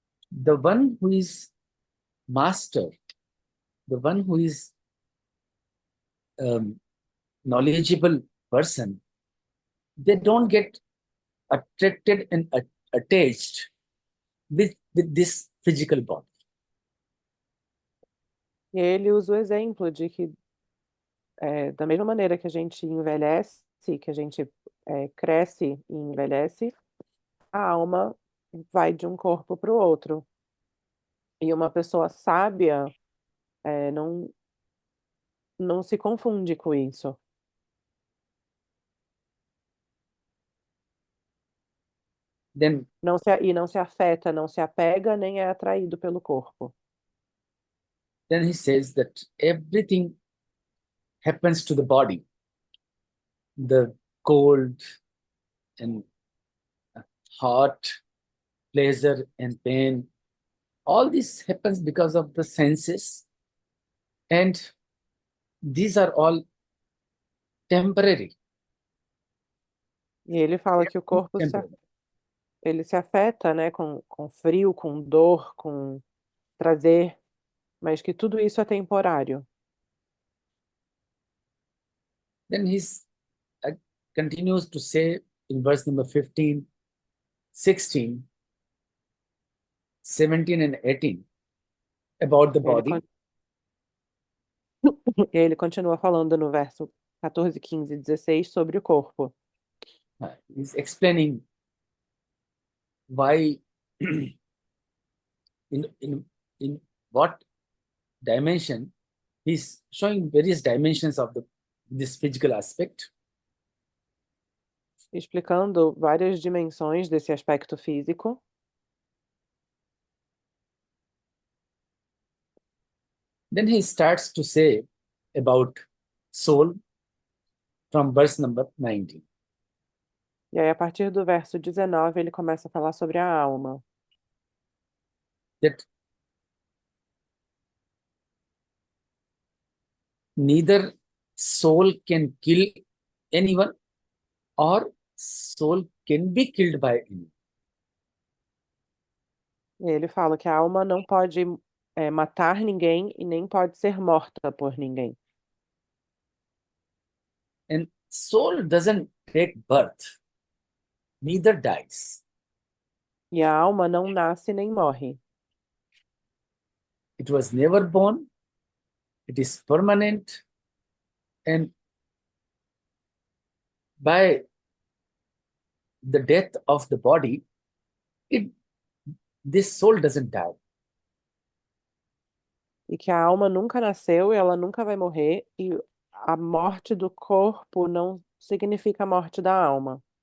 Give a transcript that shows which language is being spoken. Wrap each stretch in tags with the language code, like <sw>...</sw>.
<en>The one who is master, the one who is knowledgeable person, they don't get attracted and attached with this physical body.</en> <pt>E ele usa o exemplo de que, da mesma maneira que a gente envelhece, que a gente cresce e envelhece, a alma vai de um corpo para o outro. E uma pessoa sábia não se confunde com isso.</pt> <en>Then</en> <pt>Não se afeta, não se apega, nem é atraído pelo corpo.</pt> <en>he says that everything happens to the body. The cold and hot, pleasure and pain, all this happens because of the senses, and these are all temporary.</en> <pt>E ele fala que o corpo</pt> <en>Temporary.</en> <pt>ele se afeta, né, com frio, com dor, com prazer, mas que tudo isso é temporário.</pt> <en>Then he continues to say in verse number 15, 16, 17 and 18 about the</en> <pt>Ele,</pt> <en>body.</en> <pt>ele continua falando no verso 14, 15 e 16 sobre o corpo.</pt> <en>He's explaining why in what dimension. He's showing various dimensions of this physical aspect.</en> <pt>Explicando várias dimensões desse aspecto físico.</pt> <en>Then he starts to say about soul from verse number 19.</en> <pt>E aí, a partir do verso 19, ele começa a falar sobre a alma.</pt> <en>That neither soul can kill anyone or soul can be killed by anyone.</en> <pt>E ele fala que a alma não pode matar ninguém e nem pode ser morta por ninguém.</pt> <en>And soul doesn't take birth, neither dies.</en> <pt>E a alma não nasce nem morre.</pt> <en>it was never born, it is permanent, and by the death of the body, this soul doesn't die.</en> <pt>E que a alma nunca nasceu e ela nunca vai morrer, e a morte do corpo não significa a morte da alma.</pt>